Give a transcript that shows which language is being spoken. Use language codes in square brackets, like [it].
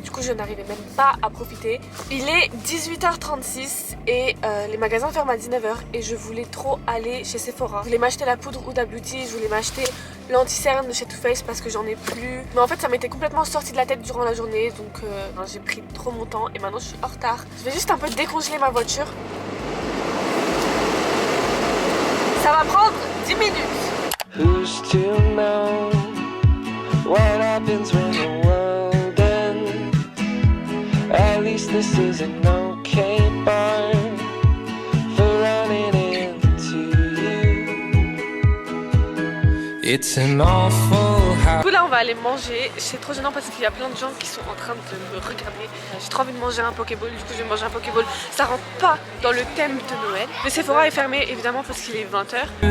[fr] Du coup, je n'arrivais même pas à profiter. Il est 18h36 et les magasins ferment à 19h et je voulais trop aller chez Sephora. Je voulais m'acheter la poudre Huda Beauty, je voulais m'acheter l'anti-cerne de chez Too Faced parce que j'en ai plus. Mais en fait, ça m'était complètement sorti de la tête durant la journée, donc j'ai pris trop mon temps et maintenant je suis en retard. Je vais juste un peu décongeler ma voiture. Ça va prendre 10 minutes. [en] Who's to know what happens when the world ends? At least this is an okay bar for running into you. It's an awful house. [fr] Du coup là on va aller manger. C'est trop gênant parce qu'il y a plein de gens qui sont en train de me regarder. J'ai trop envie de manger un Pokéball, du coup je vais manger un Pokéball. Ça rentre pas dans le thème de Noël. Le Sephora est fermé évidemment parce qu'il est 20h.